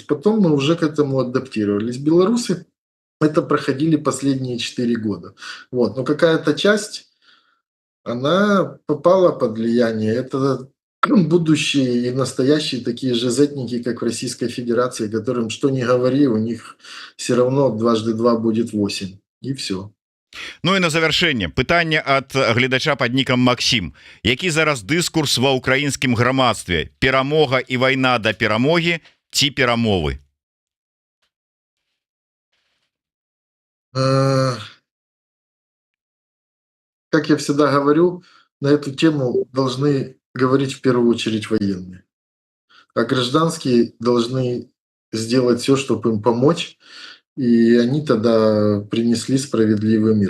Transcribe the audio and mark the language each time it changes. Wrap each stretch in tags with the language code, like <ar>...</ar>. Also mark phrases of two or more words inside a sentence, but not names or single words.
<ru>Потом мы уже к этому адаптировались. Белорусы это проходили последние 4 года. Вот. Но какая-то часть, она попала под влияние. Это будущие и настоящие такие же зетники, как в Российской Федерации, которым что ни говори, у них все равно 2 × 2 будет 8. И все.</ru> <be>Ну і на завяршэнне пытанне ад гледача пад нікам Максім, які зараз дыскурс ва ўкраінскім грамадстве, перамога і вайна да перамогі ці перамовы?</be> <ru>Как я всегда говорю, на эту тему должны говорить в первую очередь военные, а гражданские должны сделать все, чтобы им помочь, и они тогда принесли справедливый мир.</ru>